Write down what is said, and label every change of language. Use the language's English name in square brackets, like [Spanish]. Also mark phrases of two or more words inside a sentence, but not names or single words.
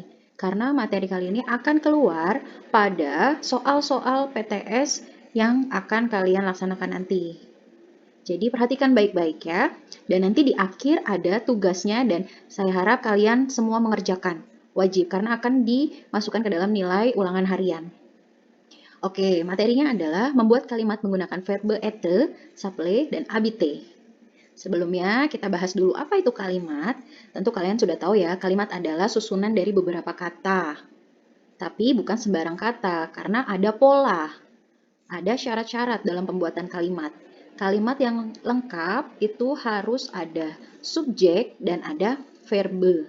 [Indonesian] Karena materi kali ini akan keluar pada soal-soal PTS yang akan kalian laksanakan nanti. Jadi perhatikan baik-baik ya. Dan nanti di akhir ada tugasnya dan saya harap kalian semua mengerjakan. Wajib karena akan dimasukkan ke dalam nilai ulangan harian. Oke, materinya adalah membuat kalimat menggunakan [French] verbe être, s'appeler, [Indonesian] dan habiter. Sebelumnya kita bahas dulu apa itu kalimat. Tentu kalian sudah tahu ya, kalimat adalah susunan dari beberapa kata. Tapi bukan sembarang kata, karena ada pola. Ada syarat-syarat dalam pembuatan kalimat. Kalimat yang lengkap itu harus ada subjek dan ada verbe.